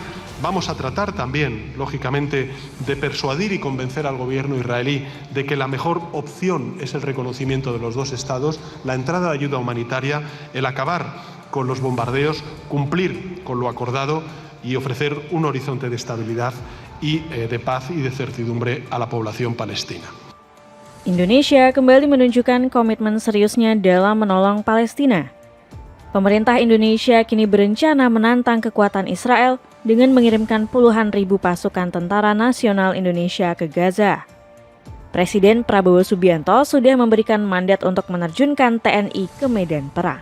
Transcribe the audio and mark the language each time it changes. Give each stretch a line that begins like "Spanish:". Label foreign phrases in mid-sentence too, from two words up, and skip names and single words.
Spanish: Vamos a tratar también, lógicamente, de persuadir y convencer al gobierno israelí de que la mejor opción es el reconocimiento de los dos estados, la entrada de ayuda humanitaria, el acabar con los bombardeos, cumplir con lo acordado y ofrecer un horizonte de estabilidad y de paz y de certidumbre a la población palestina.
Indonesian: Indonesia kembali menunjukkan komitmen seriusnya dalam menolong Palestina. Pemerintah Indonesia kini berencana menantang kekuatan Israel dengan mengirimkan puluhan ribu pasukan Tentara Nasional Indonesia ke Gaza. Presiden Prabowo Subianto sudah memberikan mandat untuk menerjunkan TNI ke medan perang.